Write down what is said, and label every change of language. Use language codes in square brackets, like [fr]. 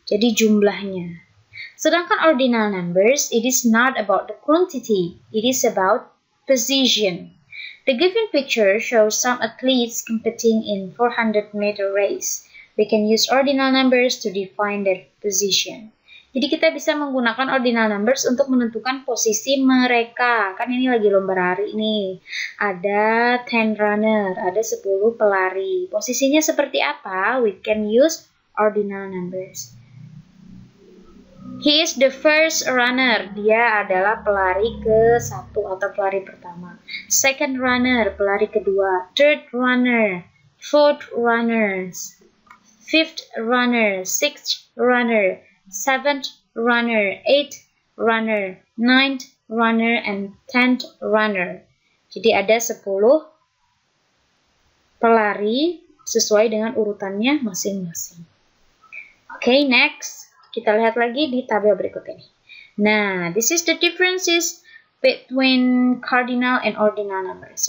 [id] Jadi jumlahnya. Sedangkan [en] ordinal numbers, it is not about the quantity. It is about position. The given picture shows some athletes competing in 400-meter race. We can use ordinal numbers to define their position. [id] Jadi kita bisa menggunakan ordinal numbers untuk menentukan posisi mereka. Kan ini lagi lomba lari nih. Ada 10 runner, ada 10 pelari. Posisinya seperti apa? [en] We can use ordinal numbers. He is the first runner. [id] Dia adalah pelari ke-1 atau pelari pertama. [en] Second runner, [id] pelari kedua. [en] Third runner, fourth runner, fifth runner, sixth runner, seventh runner, eighth runner, ninth runner, and 10th runner. [id] Jadi ada 10 pelari sesuai dengan urutannya masing-masing. Okay, next. Kita lihat lagi di tabel berikut ini. [en] Nah, this is the differences between cardinal and ordinal numbers.